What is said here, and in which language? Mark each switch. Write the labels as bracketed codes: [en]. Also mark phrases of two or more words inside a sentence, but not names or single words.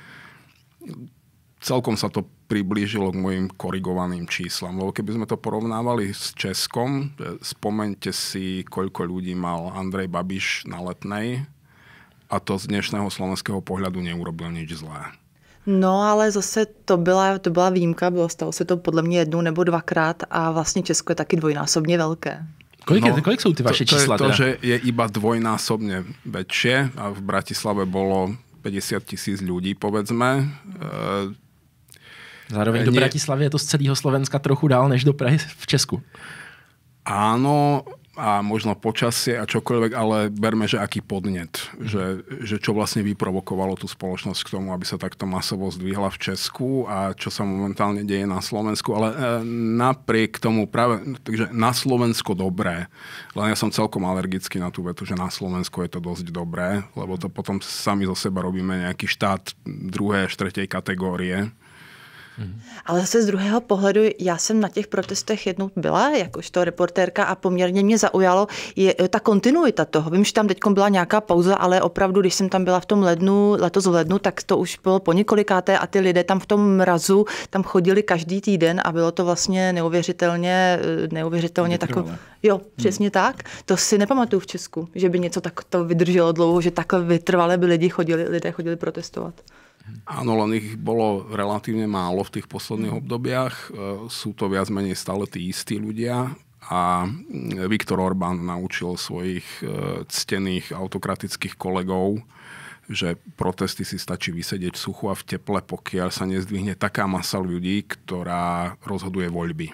[sk] Celkom sa to priblížilo k mojim korigovaným číslam. Lebo keby sme to porovnávali s Českom, spomeňte si, koľko ľudí mal Andrej Babiš na Letnej a to z dnešného slovenského pohľadu neurobil nič zlé. [cs] No, ale zase to byla výjimka, stalo se to podle mě jednou nebo dvakrát a vlastně Česko je taky dvojnásobně velké. Kolik jsou ty vaše čísla? [sk] To, že je iba dvojnásobne väčšie a v Bratislave bolo 50 000 ľudí, povedzme. Zároveň do Bratislavy je to z celého Slovenska trochu dál než do Prahy v Česku. Áno, a možno počasie a čokoľvek, ale berme, že aký podnet, že čo vlastne vyprovokovalo tú spoločnosť k tomu, aby sa takto masovo zdvihla v Česku a čo sa momentálne deje na Slovensku, ale napriek tomu práve, takže na Slovensko dobré, len ja som celkom alergický na tú vetu, že na Slovensku je to dosť dobré, lebo to potom sami zo seba robíme nejaký štát druhé až tretej kategórie. [cs] Ale zase z druhého pohledu, já jsem na těch protestech jednou byla, jakožto reportérka a poměrně mě zaujalo je ta kontinuita toho. Vím, že tam teď byla nějaká pauza, ale opravdu, když jsem tam byla v tom letos v lednu, tak to už bylo po několikáté a ty lidé tam v tom mrazu tam chodili každý týden a bylo to vlastně neuvěřitelně takové. Jo, přesně tak. To si nepamatuju v Česku, že by něco tak to vydrželo dlouho, že takhle vytrvale by lidé chodili protestovat. [sk] Áno, len ich bolo relatívne málo v tých posledných obdobiach. Sú to viac menej stále tí istí ľudia a Viktor Orbán naučil svojich ctených autokratických kolegov, že protesty si stačí vysedieť v suchu a v teple, pokiaľ sa nezdvihne taká masa ľudí, ktorá rozhoduje voľby.